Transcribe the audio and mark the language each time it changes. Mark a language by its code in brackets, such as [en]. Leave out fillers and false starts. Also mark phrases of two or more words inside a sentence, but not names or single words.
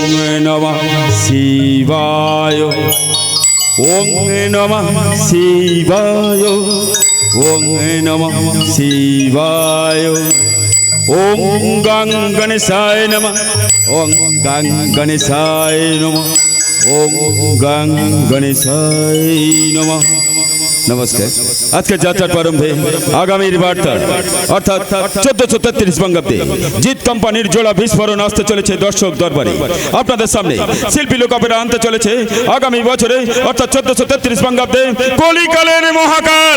[sa] नमः शिवाय ॐ नमः शिवाय ॐ नमः शिवाय ॐ गं गणेशाय नमः ॐ गं गणेशाय नमः ॐ गं गणेशाय नमः ওং গং গণেশায় নমঃ ওং গং গণেশায় নমঃ। [bn] নমস্কার। আজকে যাত্রার প্রারম্ভে আগামীর বার্তা অর্থাৎ 1433 বঙ্গাব্দে জিৎ কোম্পানির জোড়া বিস্ফোরণ আসতে চলেছে দর্শক দরবারে। আপনাদের সামনে শিল্পী লোক অপেরা আনতে চলেছে আগামী বছরে অর্থাৎ 1433 বঙ্গাব্দে কলিকালের মহাকাল।